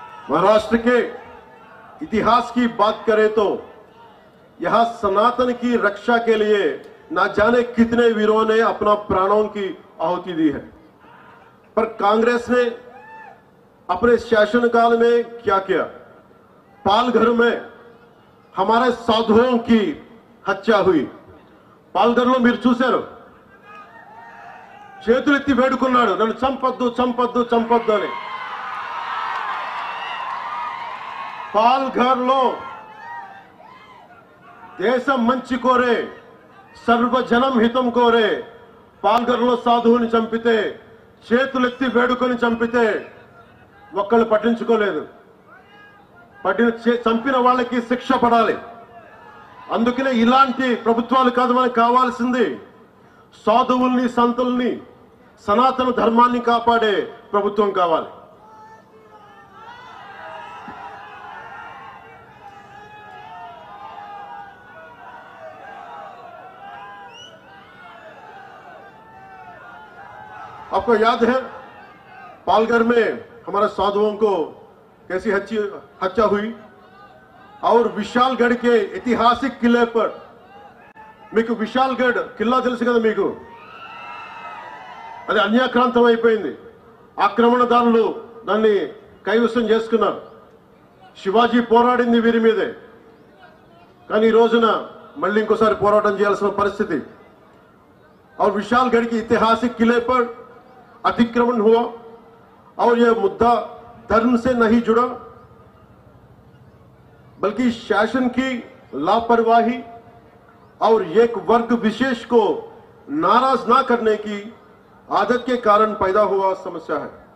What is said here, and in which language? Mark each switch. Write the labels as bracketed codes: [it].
[hi] महाराष्ट्र के इतिहास की बात करें तो यहां सनातन की रक्षा के लिए न जाने कितने वीरों ने अपना प्राणों की आहुति दी है, पर कांग्रेस ने अपने शासनकाल में क्या किया? पालघर में हमारे साधुओं की हत्या हुई। [te] पालघर మీరు చూశారు, చేతులెత్తి వేడుకున్నాడు, నన్ను చంపొద్దు చంపొద్దు చంపొద్దు అని। పాల్ఘర్లో దేశం మంచి కోరే, సర్వజనం హితం కోరే పాల్ఘర్లో సాధువుని చంపితే, చేతులెత్తి వేడుకొని చంపితే ఒక్కళ్ళు పట్టించుకోలేదు। చంపిన వాళ్ళకి శిక్ష పడాలి। అందుకనే ఇలాంటి ప్రభుత్వాలు కాదు మనకు కావాల్సింది, సాధువుల్ని, సంతుల్ని, సనాతన ధర్మాన్ని కాపాడే ప్రభుత్వం కావాలి। [hi] आपको याद है पालघर में हमारे साधुओं को कैसी हत्या हुई? और विशालगढ़ के ऐतिहासिक किले पर, [te] మీకు విశాల్గఢ్ కిల్లా తెలుసు కదా మీకు, అది అన్యాక్రాంతం అయిపోయింది। ఆక్రమణదారులు దాన్ని కైవసం చేసుకున్నారు। శివాజీ పోరాడింది వీరి మీదే, కానీ ఈ రోజున మళ్ళీ ఇంకోసారి పోరాటం చేయాల్సిన పరిస్థితి। [hi] और विशालगढ़ के ऐतिहासिक किले पर अतिक्रमण हुआ और यह मुद्दा धर्म से नहीं जुड़ा, बल्कि शासन की लापरवाही और एक वर्ग विशेष को नाराज ना करने की आदत के कारण पैदा हुआ समस्या है।